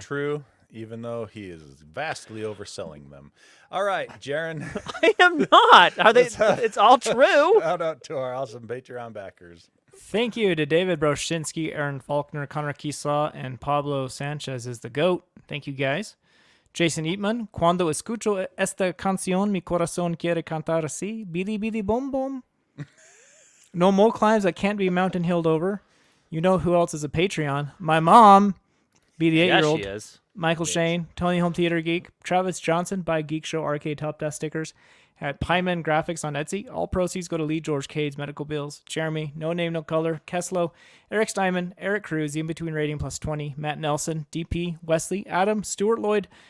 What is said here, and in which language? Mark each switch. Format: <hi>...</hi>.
<en>true, even though he is vastly overselling them. All right, Jaren. I am not. Are they? Let's have- It's all true. Shout out to our awesome Patreon backers. Thank you to David Broshinsky, Aaron Faulkner, Connor Kislaw, and Pablo Sanchez is the GOAT. Thank you, guys.</en> <es>Jason Eatman, cuando escucho esta canción, mi corazón quiere cantar así, bidi bidi bom bom.</es> <en>No more climbs that can't be mountain hilled over. You know who else is a Patreon? My mom, be the Yes, 8-year-old. she is. Michael Shane, Tony Home Theater Geek, Travis Johnson, buy Geekshow Arcade Top Desk stickers at Pyman Graphics on Etsy. All proceeds go to Lee George Cade's medical bills. Jeremy, No Name No Color, Keslow, Eric Steinman, Eric Cruz, the In-Between Rating plus 20, Matt Nelson, DP, Wesley, Adam, Stuart Lloyd.</en>